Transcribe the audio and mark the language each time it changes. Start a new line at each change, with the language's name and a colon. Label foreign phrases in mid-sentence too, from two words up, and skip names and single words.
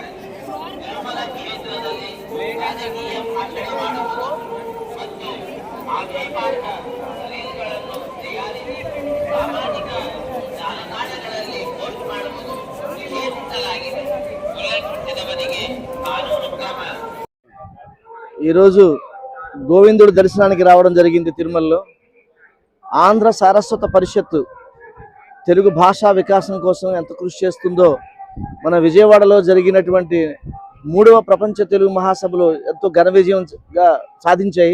Kannada: తిరుమల క్షేత్రದಲ್ಲಿ ರಾಜಕೀಯ ಭಾಷಣ ಮಾಡುವುದು ಮತ್ತು ಆಕ್ಷೇಪಾರ್ಹ ರೀಲ್ಗಳನ್ನು ತಯಾರಿಸಿ ಸಾಮಾಜಿಕ ಜಾಲತಾಣಗಳಲ್ಲಿ ಪೋಸ್ಟ್ ಮಾಡುವುದು ನಿಷೇಧಿಸಲಾಗಿದೆ. ಉಲ್ಲಂಘಿಸಿದವರಿಗೆ ಕಾನೂನು ಕ್ರಮ.
Telugu: ఈరోజు గోవిందుడు దర్శనానికి రావడం జరిగింది తిరుమలలో. ఆంధ్ర సారస్వత పరిషత్తు తెలుగు భాషా వికాసం కోసం ఎంత కృషి చేస్తుందో మన విజయవాడలో జరిగినటువంటి 3వ ప్రపంచ తెలుగు మహాసభలో ఎంతో ఘన విజయంగా సాధించాయి.